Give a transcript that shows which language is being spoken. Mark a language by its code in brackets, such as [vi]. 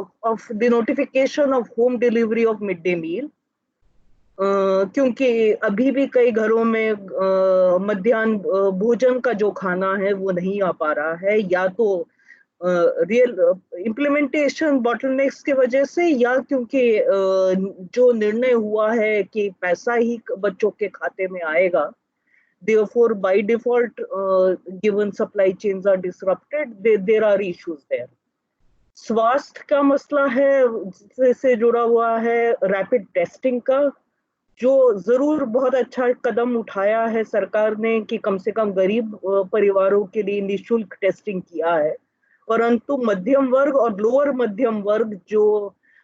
[en] of the notification of home delivery of midday meal, [hi] क्योंकि अभी भी कई घरों में मध्याह्न भोजन का जो खाना है वो नहीं आ पा रहा है, या तो रियल इम्प्लीमेंटेशन बॉटलनेक्स की वजह से, या क्योंकि जो निर्णय हुआ है कि पैसा ही बच्चों के खाते में आएगा। [en] Therefore, by default, given supply chains are disrupted, there are issues there. [hi] स्वास्थ्य का मसला है, से जुड़ा हुआ है रैपिड टेस्टिंग का, जो जरूर बहुत अच्छा कदम उठाया है सरकार ने कि कम से कम गरीब परिवारों के लिए निःशुल्क टेस्टिंग किया है, परंतु मध्यम वर्ग और लोअर मध्यम वर्ग जो